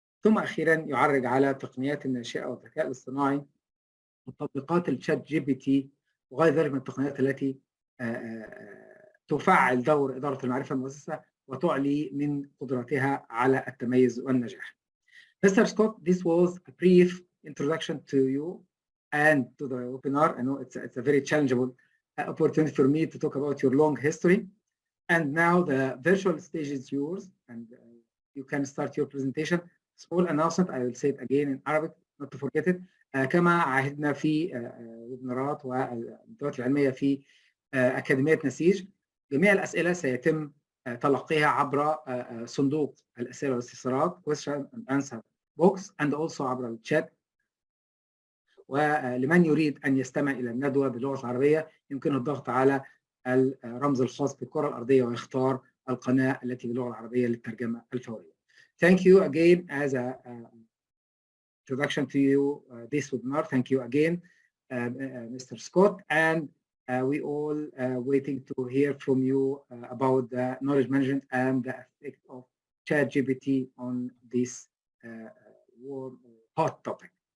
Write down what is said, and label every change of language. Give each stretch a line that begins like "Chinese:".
Arabic: ثم أخيرا يعرج على تقنيات الناشئة والذكاء الاصطناعي وتطبيقات الشات جي بي تي وغير ذلك من التقنيات التي تفعل دور إدارة المعرفة المؤسسة وتعلي من قدرتها على التميز والنجاح.
English: Mr. Scott, this was a brief introduction to you and to the webinar. I know it's a very challengeable opportunity for me to talk about your long history. And now the virtual stage is yours, and you can start your presentation. Small announcement, I will say it again in Arabic, not to forget it.
Arabic: كما عهدنا في ويبنارات والندوات العلمية في أكاديمية نسيج، جميع الأسئلة سيتم تلقيها عبر صندوق الأسئلة والاستفسارات
English: question and answer box and also
Arabic: عبر الشات. ولمن يريد أن يستمع إلى الندوة باللغة العربية يمكنه الضغط على الرمز الخاص بالكرة الأرضية ويختار القناة التي باللغة العربية للترجمة الفورية.
English: Thank you again as a introduction to you this webinar. Thank you again, Mr. Scott, and we all waiting to hear from you about the knowledge management and the effect of ChatGPT on this hot topic.